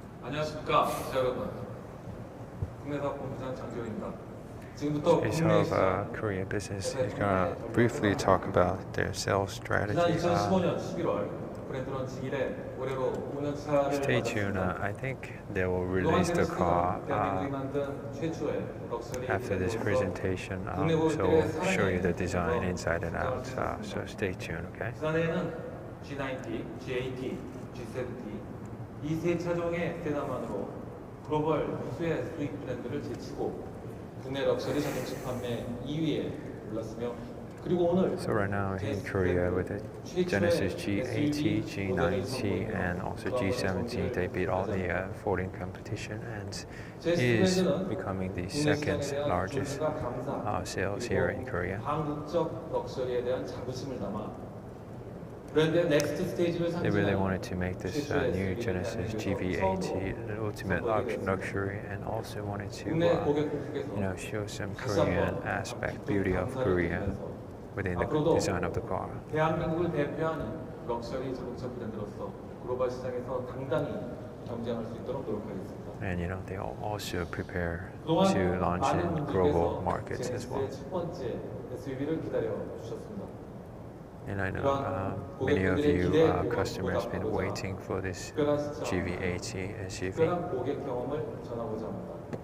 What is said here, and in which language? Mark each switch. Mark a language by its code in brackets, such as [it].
[ko] 안녕하십니까 기자 여러분. 국내사업본부장 장지호입니다. 지금부터 [en] Head [ko] 국내 [en] of [ko] 시장 [en] Korean business is going to briefly talk about their sales strategy. [ko] 지난 2015년 11월 브랜드 런칭 이래 올해로 5년차를 [en] Stay tuned. I think they will release the car [ko] 대한민국이 만든 최초의 럭셔리 [en] after this presentation, so we'll show you the design inside and out. So stay tuned, okay? [ko] 지난해에는 G90, G80, G70 이 세 차종의 세단만으로 글로벌 우수의 수입 브랜드를 제치고 국내 럭셔리 자동차 판매 2위에 올랐으며 그리고 오늘 [en] So right now in Korea with the Genesis G80, G90, and also G70, they beat all the foreign competition and is becoming the second largest sales here in Korea. [ko] 한국적 럭셔리에 대한 자부심을 담아 브랜드의 넥스트 스테이지를 [en] They really [ko] 상징하는 [en] wanted to make this new Genesis GV80 the ultimate luxury, and also wanted to, show some Korean aspect, beauty of Korea within the design of the car. [ko] 대한민국을 대표하는 럭셔리 자동차 브랜드로서 글로벌 시장에서 당당히 경쟁할 수 있도록 노력하겠습니다. [en] And they also prepare to launch in global markets as well. [ko] 첫 번째 SUV를 기다려 주셨습니다. [en] And I know many of you customers have been waiting for this GV80 SUV. [ko] 특별한 고객 경험을 전하고자 합니다.